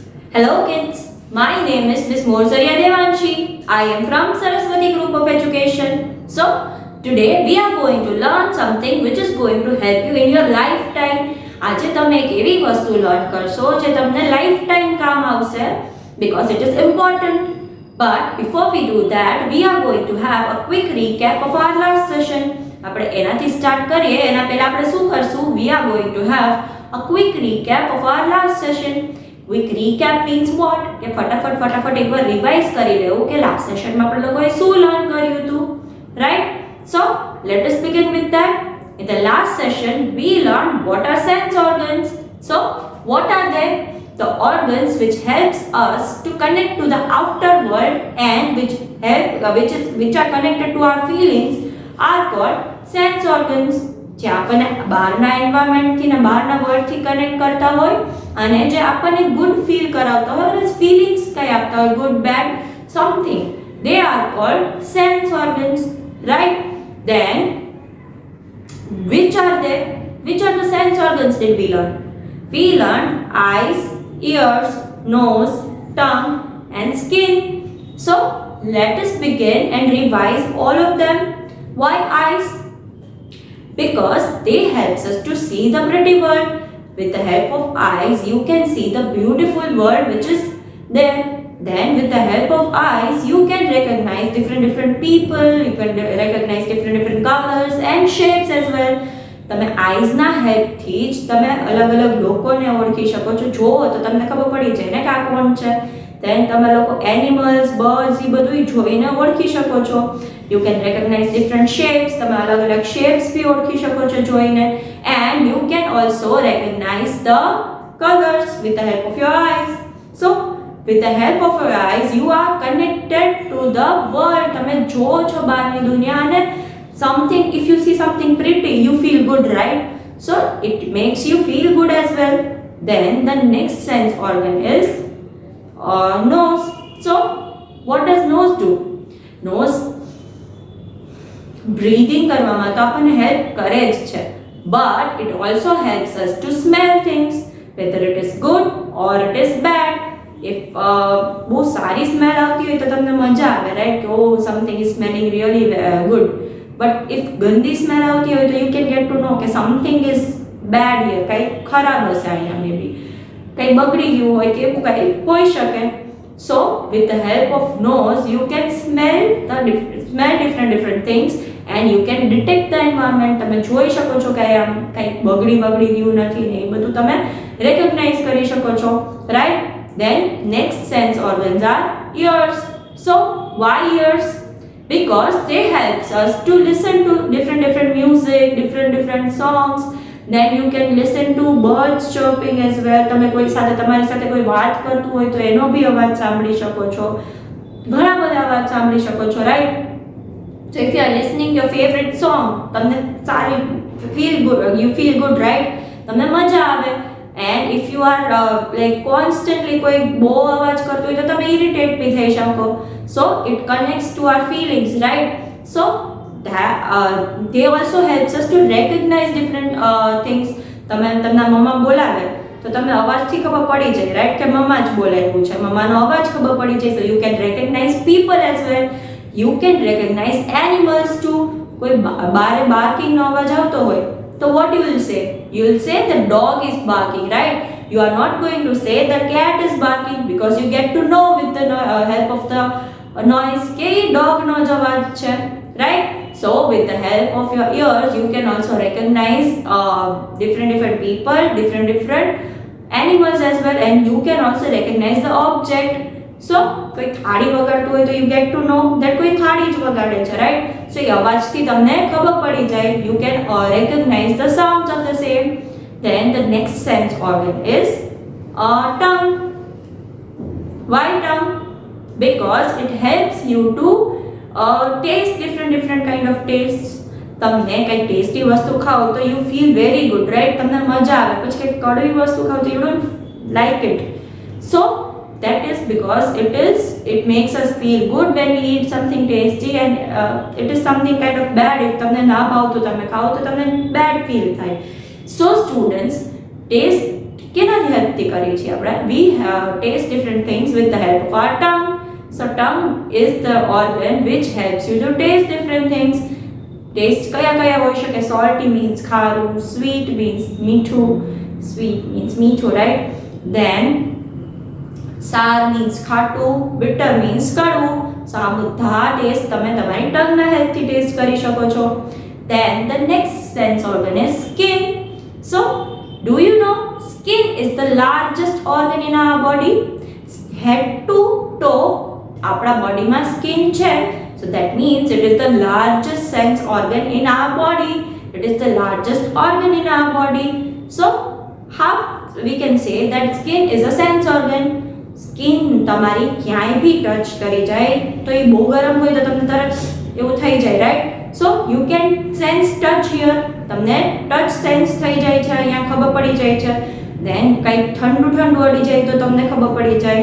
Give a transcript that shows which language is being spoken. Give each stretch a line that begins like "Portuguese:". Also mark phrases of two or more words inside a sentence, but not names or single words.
English: Hello kids, my name is Miss Morsaria Devanshi. I am from Saraswati Group of Education. So, today we are going to learn something which is going to help you in your lifetime.
Gujarati: આજે તમે એક એવી વસ્તુ લર્ન કરશો જે તમને લાઈફટાઈમ કામ આવશે
English: because it is important. But before we do that, we are going to have a quick recap of our last session.
Gujarati: આપણે એનાથી સ્ટાર્ટ કરીએ એના પહેલા આપણે શું કરશું?
English: We are going to have a quick recap of our last session. Quick recap means what?
Gujarati: કે ફટાફટ એકવાર રિવાઇઝ કરી લેવું કે લાસ્ટ સેશનમાં આપણે લોકોએ શું લર્ન કર્યું હતું, રાઈટ?
English: So let us begin with that. In the last session we learned what are sense organs. So what are they? The organs which helps us to connect to the outer world and which are connected to our feelings are called sense organs.
Gujarati: જે આપણને બહારના એન્વાયરમેન્ટથી ને બહારના વર્લ્ડથી કનેક્ટ કરતા હોય અને જે આપણને
English: good feel
Gujarati: કરાવતા હોય અને ફીલિંગ્સ કઈ આપતા હોય,
English: good bad something, they are called sense organs, right? Then which are the sense organs did we learn? We learned eyes, ears, nose, tongue and skin. So let us begin and revise all of them. Why eyes? Because they helps us to see the pretty world. With the help of eyes you can see the beautiful world which is there. Then with the help of eyes you can recognize different people, you can recognize different colors and shapes as well.
Gujarati: તમે આઈઝ ના હેલ્પથી જ તમે અલગ અલગ લોકોને ઓળખી શકો છો. જુઓ તો તમને ખબર પડી જાય ને કે આ કોણ છે. then તમે લોકો એનિમલ્સ, બર્ડ્સ એ બધું જોઈને ઓળખી શકો છો.
English: you can recognize different shapes,
Gujarati: તમે અલગ અલગ shapes બી ઓળખી શકો છો જોઈને.
English: and you can also recognize the colors with the help of your eyes. So with the help of your eyes you are connected to the world.
Gujarati: તમે જોવો છો બહારની દુનિયા અને
English: something, if you see something pretty you feel good, right? So it makes you feel good as well. Then the next sense organ is nose. So what does nose do? Nose breathing
Gujarati: કરવામાં તો આપણને હેલ્પ કરે જ છે,
English: but it also helps us to smell things, whether it is good or it is bad. If
Gujarati: બહુ સારી સ્મેલ આવતી હોય તો તમને મજા આવે, right?
English: કે oh, something is smelling really good. But if
Gujarati: ગંદી સ્મેલ આવતી હોય તો
English: you can get to know કે something is bad here,
Gujarati: કંઈ ખરાબ હશે અહીંયા, maybe કંઈ બગડી ગયું હોય કે એવું કંઈ હોઈ શકે.
English: So with the help of nose you can smell different things and you can detect the environment.
Gujarati: તમે જોઈ શકો છો કે આમ કંઈ બગડી ગયું નથી ને એ બધું તમે recognize કરી શકો છો,
English: right? Then next sense organs are ears. So why ears? Because they helps us to listen to different music, different songs. Then you can listen to birds chirping as well.
Gujarati: તમે કોઈ સાથે તમારી સાથે કોઈ વાત કરતું હોય તો એનો બી અવાજ સાંભળી શકો છો. ઘણા બધા અવાજ સાંભળી શકો છો,
English: right? So if you are listening your favorite song,
Gujarati: તમને સારી
English: you feel good, right?
Gujarati: તમને મજા આવે.
English: And if you are like constantly
Gujarati: કોઈ બહુ અવાજ કરતો હોય તો તમે irritate બી થઈ શકો.
English: So it connects to our feelings, right? So that they also helps us to recognize different things.
Gujarati: તમે તમને મમ્મા બોલાવે તો તમે અવાજથી ખબર પડી જાય, right? કે મમ્મા જ બોલાવ્યું છે, મમ્માનો અવાજ ખબર પડી જાય.
English: So you can recognize people as well. You can recognize animals too.
Gujarati: કોઈ બારે બાર્કિંગનો અવાજ આવતો હોય તો
English: what you will say? You will say the dog is barking, right? You are not going to say the cat is barking because you get to know with the help of the noise
Gujarati: કે dog નો જ અવાજ છે,
English: right? So with the help of your ears you can also recognize different people, different animals as well, and you can also recognize the object.
Gujarati: So કોઈ થાળી વગાડતું હોય તો
English: you get to know that
Gujarati: કોઈ થાળી જ વગાડે છે,
English: right?
Gujarati: So એ અવાજથી તમને ખબર પડી જાય.
English: You can recognize the sounds of the same. Then the next sense organ is tongue. Why tongue? Because it helps you to taste different kind of tastes.
Gujarati: તમને કંઈ ટેસ્ટી વસ્તુ ખાઓ તો
English: you feel very good, right?
Gujarati: તમને મજા આવે. પછી કંઈ કડવી વસ્તુ ખાઓ તો
English: you don't like it. So that is because it makes us feel good when we eat something tasty, and it is something kind of bad if
Gujarati: તમને ના ભાવતું તમે ખાઓ તો તમને bad feel થાય. So students, taste કેનાથી હેલ્પથી કરીએ છીએ આપણે?
English: We test different things with the help of our tongue. So tongue is the organ which helps you to taste different things.
Gujarati: ટેસ્ટ કયા કયા હોઈ શકે?
English: salty means
Gujarati: ખારું,
English: sweet means
Gujarati: મીઠું,
English: sweet means
Gujarati: મીઠું, રાઈટ?
English: then sour means
Gujarati: ખાટું,
English: bitter means
Gujarati: કડવું. સો આ બધા ટેસ્ટ તમે તમારી ટંગના હેલ્પથી ટેસ્ટ કરી શકો છો.
English: Then the next sense organ is skin. So, do you know skin is the largest organ in our body? Head to toe
Gujarati: આપણા બોડીમાં સ્કિન છે.
English: So that means it is the largest sense organ in our body. It is the largest organ in our body. So how we can say that skin is a sense organ?
Gujarati: સ્કિન તમારી ક્યાંય બી ટચ કરી જાય તો એ બહુ ગરમ હોય તો તમને તરત એવું થઈ જાય, રાઈટ?
English: So you can sense touch here.
Gujarati: તમને
English: touch sense
Gujarati: થઈ જાય છે, અહીંયા ખબર પડી જાય છે. દેન કંઈક ઠંડુ ઠંડુ અડી જાય તો તમને ખબર પડી જાય.